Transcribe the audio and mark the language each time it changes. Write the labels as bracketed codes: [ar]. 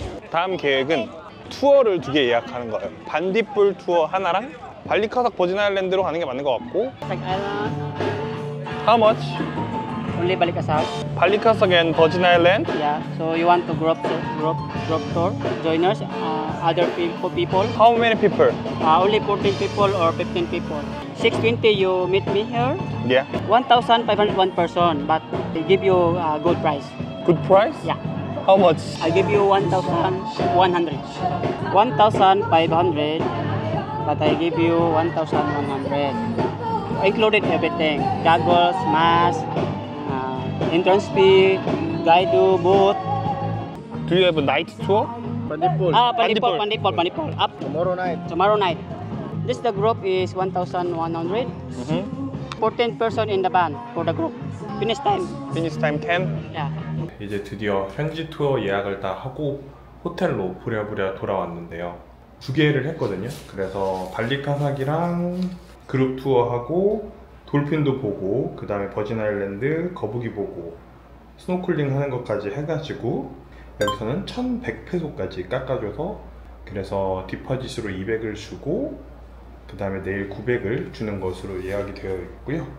[ko] 다음 계획은 투어를 2개 예약하는 거예요. 반딧불 투어 하나랑 발리 카삭 버진 아일랜드로 가는 게 맞는 것 같고. [en] How much? Only Balikasag. [ko] 발리 카삭 and 버진 아일랜드? [en] Yeah. So you want to group tour, joiners, other people? How many people? Only 14 people or 15 people. 620 you meet me here. Yeah. 1,501 person, but they give you a good price. Good price? Yeah. How much? I give you 1,100. 1,500, but I give you 1,100. Included everything: goggles, mask, entrance fee, guide to booth. Do you have a night tour? Pandipol. Up tomorrow night. This the group is 1,100. 14 person in the band for the group. Finish time. Finish time 10? Yeah. [ko] 이제 드디어 현지 투어 예약을 다 하고 호텔로 부랴부랴 돌아왔는데요. 2개를 했거든요. 그래서 발리 카삭이랑 그룹 투어하고 돌핀도 보고 그 다음에 버진 아일랜드 거북이 보고 스노클링 하는 것까지 해가지고 여기서는 1,100페소까지 깎아줘서 그래서 디퍼짓으로 200을 주고 그 다음에 내일 900을 주는 것으로 예약이 되어 있고요.